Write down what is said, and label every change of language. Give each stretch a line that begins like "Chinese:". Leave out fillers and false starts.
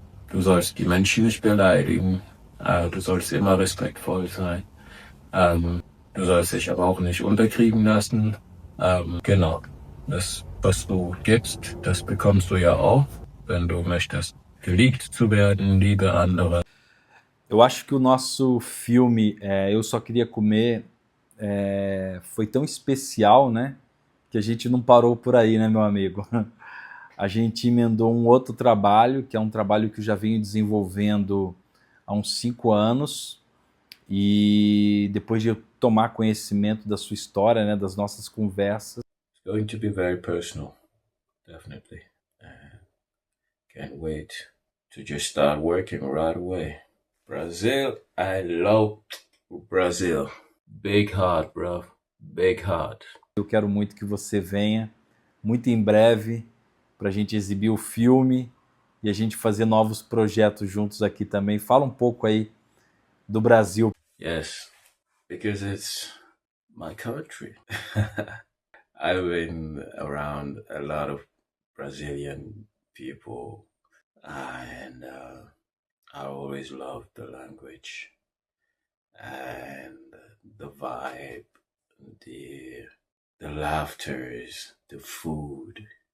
German: Du sollst die Menschen nicht beleidigen, du sollst immer respektvoll sein. Du sollst dich aber auch nicht unterkriegen lassen. Genau, das, was du gibst, das bekommst du ja auch, wenn du möchtest geliebt zu werden, liebe andere.
Portuguese: Eu acho que o nosso filme Eu Só Queria Comer foi tão especial, né? Que a gente não parou por aí, né, meu amigo? A gente emendou um outro trabalho, que é um trabalho que eu já venho desenvolvendo há uns 5 anos, e depois de eu tomar conhecimento da sua história, né, das nossas conversas.
English: It's going to be very personal. definitely. Can't wait to just start working right away. Brazil, I love Brazil. Big heart, bro. Big heart.
Portuguese: Eu quero muito que você venha, muito em breve, para a gente exibir o filme e a gente fazer novos projetos juntos aqui também. Fala um pouco aí do Brasil.
English: Yes, because it's my country. I've been around a lot of Brazilian people, and I always loved the language and the vibe, the laughters, the food.